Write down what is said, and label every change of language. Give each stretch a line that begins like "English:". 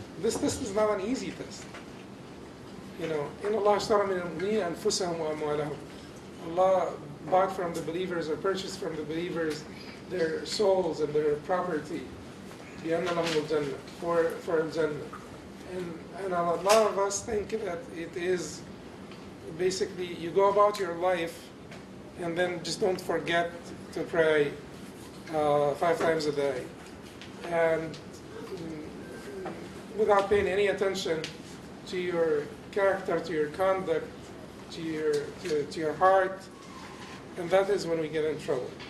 English: This test is not an easy test. You know,
Arabic: in Allah ashtara min al-mu'minin anfusahum wa amwalahum.
English: Allah bought from the believers or purchased from the believers their souls and their property.
Arabic: بِأَنَّ لَهُمُ الْجَنَّةِ for al-jannah.
English: And a lot of us think that it is basically you go about your life and then just don't forget to pray five times a day. And without paying any attention to your character, to your conduct, to your heart, and that is when we get in trouble.